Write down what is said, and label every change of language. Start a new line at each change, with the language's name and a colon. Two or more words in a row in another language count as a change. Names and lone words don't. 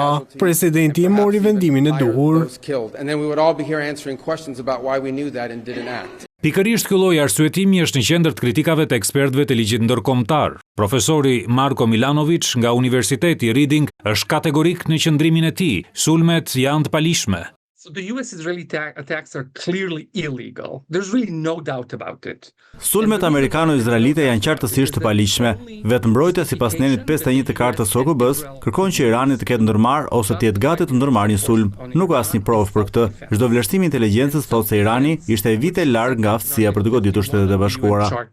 Albanian: Presidenti e mori vendimin e duhur. Pikërisht ky lloj arsyetimi është në qendër të kritikave të ekspertëve të ligjit ndërkombëtar. Profesori Marko Milanovic nga Universiteti Reading është kategorik në qëndrimin e tij. Sulmet janë të palishme.
English: So the US-Israeli attacks are clearly illegal. There's really no doubt about it.
Albanian: Sulmet amerikano-izraelite janë qartësisht të palishme. Vetë mbrojtja sipas nenit 51 të kartës së OKB-s kërkon që Irani të ketë ndërmarrë ose të jetë gati të ndërmarrë një sulm. Nuk ka asnjë provë për këtë. Çdo vlerësim i inteligjencës thotë se Irani ishte vite larg nga aftësia për të goditur Shtetet e Bashkuara.